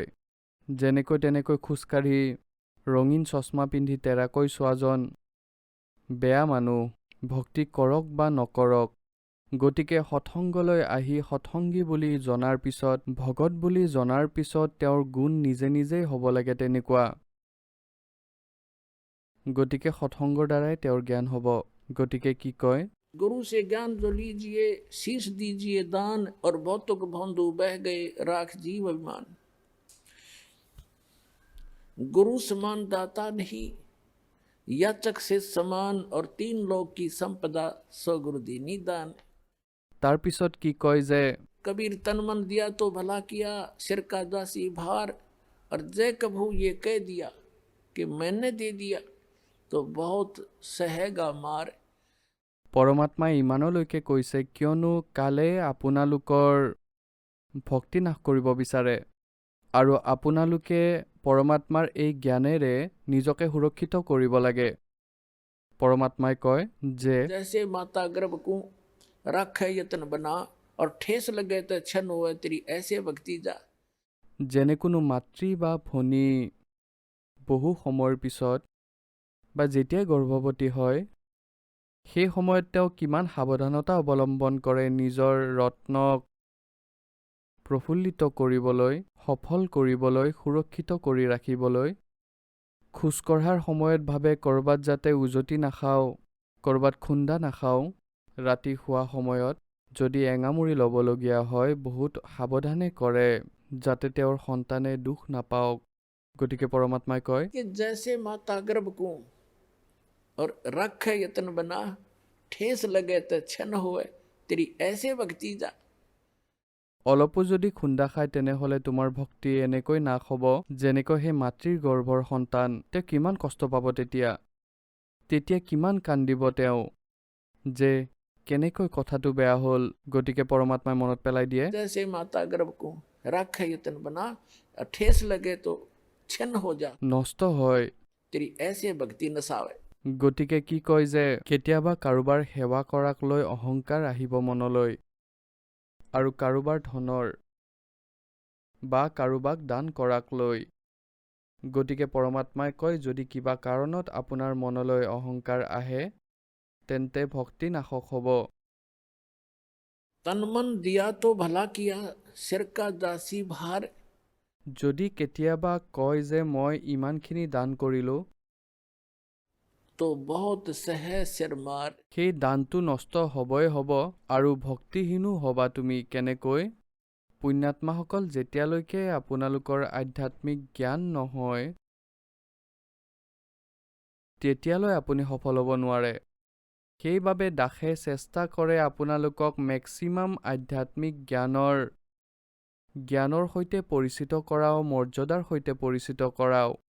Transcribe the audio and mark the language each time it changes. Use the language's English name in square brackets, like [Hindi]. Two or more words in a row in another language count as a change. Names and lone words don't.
[Assamese] যেনেকৈ তেনেকৈ খোজকাঢ়ি, ৰঙীন চশমা পিন্ধি তেৰাকৈ চোৱাজন বেয়া মানুহ, ভক্তি কৰক বা নকৰক। গতিকে সৎসংগলৈ আহি সৎসংগী বুলি জনাৰ পিছত, ভগত বুলি জনাৰ পিছত তেওঁৰ গুণ নিজে নিজেই হ'ব লাগে তেনেকুৱা। গতিকে সৎসংগৰ দ্বাৰাই তেওঁৰ জ্ঞান হ'ব। গতিকে কি কয়? [Hindi] गुरु से ज्ञान जो लीजिए, शीश दीजिए दान, और भौतुक भोंदू बह गए, राख जीव अभिमान। गुरु समान दाता नहीं, याचक से समान, और 3 लोक की संपदा सो गुरु दीनी दान। [Assamese] তাৰপিছত কি কয় যে [Hindi] कबीर तन मन दिया तो भला किया, सिर का दासी भार, और जय कभू ये कह दिया कि मैंने दे दिया तो बहुत सहेगा मार। [Assamese] পৰমাত্মাই ইমানলৈকে কৈছে কিয়নো কালে আপোনালোকৰ ভক্তি নাশ কৰিব বিচাৰে, আৰু আপোনালোকে পৰমাত্মাৰ এই জ্ঞানেৰে নিজকে সুৰক্ষিত কৰিব লাগে। পৰমাত্মাই কয় যে [Hindi] जैसे माता गर्भ को रखे यतन बना, और ठेस लगे तो छन हुए तेरी ऐसे भक्ति जा। [Assamese] যেনে কোনো মাতৃ বা ভনী বহু সময়ৰ পিছত বা যেতিয়াই গৰ্ভৱতী হয়, সেই সময়ত তেওঁ কিমান সাৱধানতা অৱলম্বন কৰে নিজৰ ৰত্নক প্ৰফুল্লিত কৰিবলৈ, সফল কৰিবলৈ, সুৰক্ষিত কৰি ৰাখিবলৈ। খোজকঢ়াৰ সময়ত ভাবে ক'ৰবাত যাতে উজটি নাখাওঁ, ক'ৰবাত খুন্দা নাখাওঁ। ৰাতি শোৱা সময়ত যদি এঙামুৰি ল'বলগীয়া হয়, বহুত সাৱধানে কৰে যাতে তেওঁৰ সন্তানে দুখ নাপাওক। গতিকে পৰমাত্মাই কয় [Hindi] कि जैसे माता गर्भ को और रखे यतन बना, ठेस लगे तो छन हुए तेरी ऐसे भक्ति जा। [Assamese] অলপো যদি খুন্দা খায় তেনেহ'লে তোমাৰ ভক্তি এনেকৈ নাশ হ'ব যেনেকৈ সেই মাতৃৰ গৰ্ভৰ সন্তান। তেওঁ কিমান কষ্ট পাব তেতিয়া কিমান কান্দিব তেওঁ যে কেনেকৈ কথাটো বেয়া হ'ল। গতিকে পৰমাত্মাই মনত পেলাই দিয়ে, [Hindi] जैसे माता गर्भ को रखे यतन बना, और ठेस लगे तो छन हो जा, [Assamese] নষ্ট হয়। [Hindi] तेरी ऐसे भक्ति नसावे। [Assamese] গতিকে কি কয় যে কেতিয়াবা কাৰোবাৰ সেৱা কৰাক লৈ অহংকাৰ আহিব মনলৈ, আৰু কাৰোবাৰ ধনৰ বা কাৰোবাক দান কৰাক লৈ। গতিকে পৰমাত্মাই কয় যদি কিবা কাৰণত আপোনাৰ মনলৈ অহংকাৰ আহে, তেন্তে ভক্তি নাশক হ'ব। [Hindi] तन मन दिया तो भला किया, सिर का दासी भार। [Assamese] যদি কেতিয়াবা কয় যে মই ইমানখিনি দান কৰিলোঁ, [Hindi] तो बहुत सहे सिर मार। [Assamese] সেই দানটো নষ্ট হ'বই হ'ব, আৰু ভক্তিহীনো হ'বা তুমি। কেনেকৈ? পুণ্যাত্মাসকল, যেতিয়ালৈকে আপোনালোকৰ আধ্যাত্মিক জ্ঞান নহয় তেতিয়ালৈ আপুনি সফল হ'ব নোৱাৰে। সেইবাবে দাসে চেষ্টা কৰে আপোনালোকক মেক্সিমাম আধ্যাত্মিক জ্ঞানৰ সৈতে পৰিচিত কৰাও, মৰ্যাদাৰ সৈতে পৰিচিত কৰাও।